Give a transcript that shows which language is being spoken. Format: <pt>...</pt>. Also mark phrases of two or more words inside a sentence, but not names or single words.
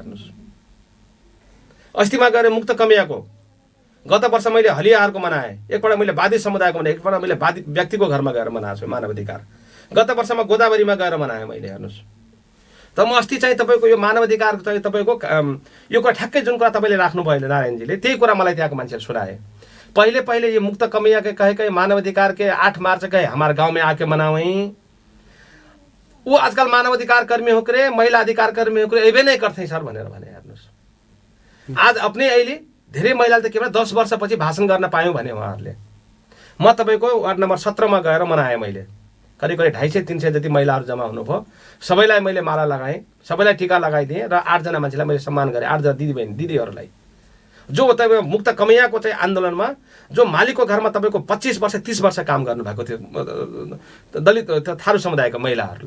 <ne>हेर्नुहोस्, अस्तिमा गएर मुक्त कमियाको, गत वर्ष मैले हलियाहरूको मनाएँ, एकपल्ट मैले वादी समुदायको मनाएँ, एकपल्ट मैले वादी व्यक्तिको घरमा गएर मनाएको छु मानवाधिकार। गत वर्षमा गोदावरीमा गएर मनाएँ मैले। हेर्नुहोस्, त म अस्ति चाहिँ तपाईँको यो मानवाधिकार चाहिँ तपाईँको यो कुरा ठ्याक्कै जुन कुरा तपाईँले राख्नुभयो अहिले नारायणजीले, त्यही कुरा मलाई त्यहाँको मान्छेले सुनाए।</ne> <thl>पहिले ये मुक्त कमिया के कहे मानवाधिकार के 8 मार्च के हमारे गांव में आके मनावई, वो आजकल मानवाधिकार कर्मी हो करे, महिला अधिकार कर्मी हो करे, एबे नहीं करते सर</thl> <ne>भनेर भने। हेर्नुस्, आज अपने अहिले धेरै महिलाले त के भन्छ 10 वर्षपछि भाषण गर्न पायौं भने उहाँहरूले। म तपाईको वार्ड नम्बर 17 मा गएर मनाएँ मैले। करिब 250-300 जति महिलाहरू जम्मा हुनुभयो। सबैलाई मैले माला लगाएँ, सबैलाई टीका लगाइदिएँ र 8 जना मान्छेलाई मैले सम्मान गरेँ, 8 जना दिदीहरूलाई जो तपाईको मुक्त कमैयाको चाहिँ आन्दोलनमा जो मालिकको घरमा तपाईको 25 वर्ष 30 वर्ष काम गर्नु भएको थियो दलित थारू समुदायका महिलाहरूलाई।</ne>